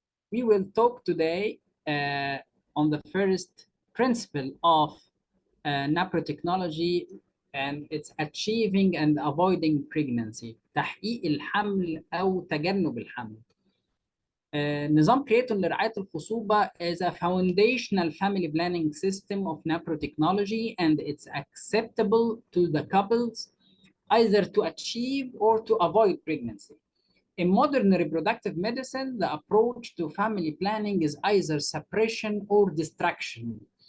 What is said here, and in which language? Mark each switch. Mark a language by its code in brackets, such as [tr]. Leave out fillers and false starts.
[en] We will talk today on the first principle of NaProTECHNOLOGY and it's achieving and avoiding pregnancy. [ar] تحقيق الحمل أو تجنب الحمل. نظام كريتون لرعاية الخصوبة [en] is a foundational family planning system of NaProTECHNOLOGY and it's acceptable to the couples either to achieve or to avoid pregnancy. In modern reproductive medicine, the approach to family planning is either suppression or distraction.